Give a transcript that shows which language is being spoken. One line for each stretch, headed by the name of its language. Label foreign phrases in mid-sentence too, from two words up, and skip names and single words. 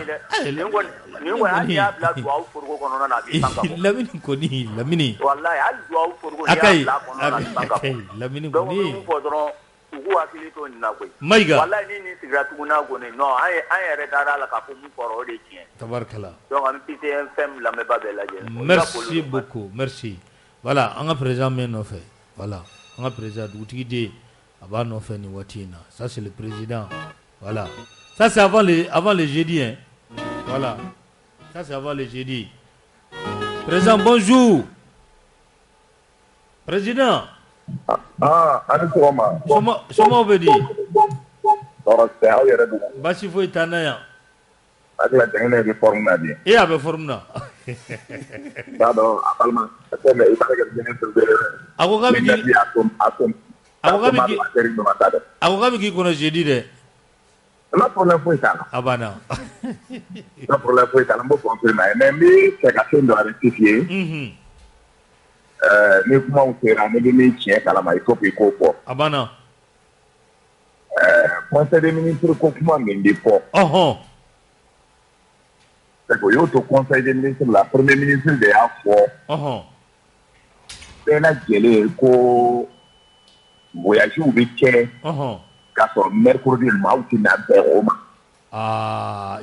Bambara: nin kɔni hali y'a bila duwawu foroko kɔnɔna na a bɛ pan ka bɔ Lamini kɔni Lamini wallahi hali duwawu foroko n'i y'a bila a kɔnɔna na a bɛ pan ka bɔ Lamini donc n bɛ kɔni mun fɔ dɔrɔn u k'u hakili to nin na koyi Mayiga wallahi ni nin sigira tuguna kɔni non an yɛrɛ dara la k'a fɔ mun fɔra o de ye tiɲɛ tabarkala donc an bɛ PTFM lamɛnba bɛɛ lajɛlen
French: merci beaucoup merci voilà
Bambara: an ka
French: président
Bambara: min nɔfɛ
French: voilà
Bambara: an ka
French: président
Bambara: dugutigi den a b'a nɔfɛ nin waati in na
French: ça c'est le président voilà ça c'est avant le jeudi hein voilà ça c'est avant le jeudi président bonjour président
Bambara: ani sɔgɔma somɔgɔw bɛ di tɔɔrɔ tɛ aw yɛrɛ dun baasi foyi t'an na yan hakili la jɛngɛnɛ bɛ forme na bi a bɛ forme na t'a dɔn a balima komi i b'a kɛ jɛngɛnɛ a ko k'a bɛ k'i kɔnɔ jeudi dɛ n ma problème foyi t'a la a banna n ma problème foyi t'a la n b'o confirmer mais n bɛ fɛ ka fɛn dɔ rectifier ni kumaw sera ne bɛ min tiɲɛ kalama
French: il faut que
Bambara: i k'o fɔ a banna
French: conseil des ministres
Bambara: ko kuma min bɛ fɔ
French: c'est que
Bambara: o y'o to
French: conseil des ministres
Bambara: la
French: premier ministre
Bambara: de y'a fɔ bɛɛ lajɛlen ko voyages bɛ kɛ k'a sɔrɔ mercredi maaw tɛna bɛn o ma